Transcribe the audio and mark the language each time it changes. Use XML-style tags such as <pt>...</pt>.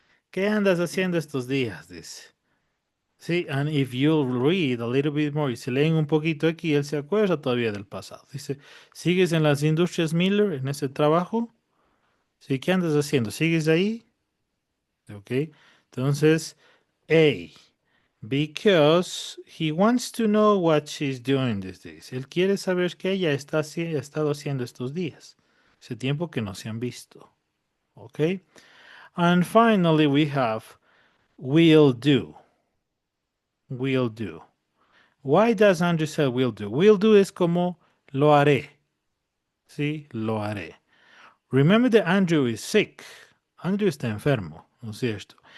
<es>¿Qué andas haciendo estos días? Dice. Sí,</es> <en>and if you read a little bit more,</en> <es>y si leen un poquito aquí, él se acuerda todavía del pasado. Dice, ¿sigues en las industrias Miller, en ese trabajo? Sí, ¿qué andas haciendo? ¿Sigues ahí? Ok.</es> <en>Entonces, A, because he wants to know what she's doing these days.</en> <es>Él quiere saber qué ella ha estado haciendo estos días. Ese tiempo que no se han visto. Ok.</es> <en>And finally, we have will do. Will do. Why does Andrew say will do? Will do</en> <es>es como lo haré. Sí, lo haré.</es> <en>Remember that Andrew is sick.</en> <es>Andrew está enfermo, ¿no es cierto?</es>